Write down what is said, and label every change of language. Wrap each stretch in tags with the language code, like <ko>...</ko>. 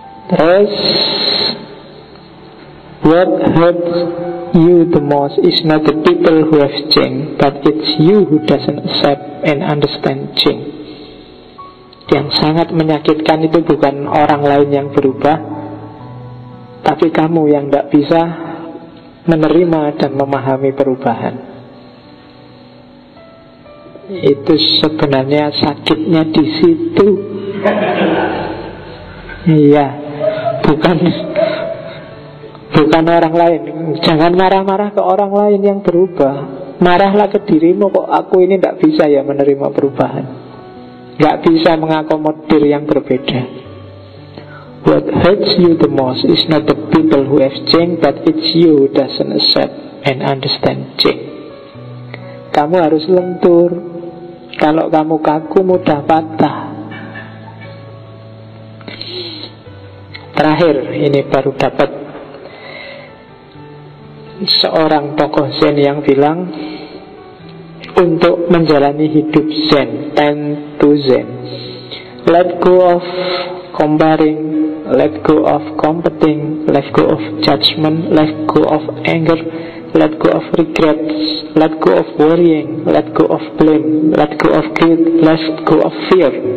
<en>Terus, what hurts you the most is not the people who have changed, but it's you who doesn't accept and understand change.</en> <id>Yang sangat menyakitkan itu bukan orang lain yang berubah, tapi kamu yang tidak bisa menerima dan memahami perubahan. Itu sebenarnya sakitnya di situ. Iya, bukan orang lain. Jangan marah-marah ke orang lain yang berubah. Marahlah ke dirimu, kok aku ini tidak bisa ya menerima perubahan, nggak bisa mengakomodir yang berbeda.</id> <en>What hurts you the most is not the people who have changed, but it's you who doesn't accept and understand change.</en> <id>Kamu harus lentur. Kalau kamu kaku, mudah patah. Terakhir, ini baru dapat seorang tokoh Zen yang bilang, untuk menjalani hidup Zen, tend to Zen.</id> <en>Let go of comparing, let go of competing, let go of judgment, let go of anger, let go of regrets, let go of worrying, let go of blame, let go of guilt, let go of fear.</en>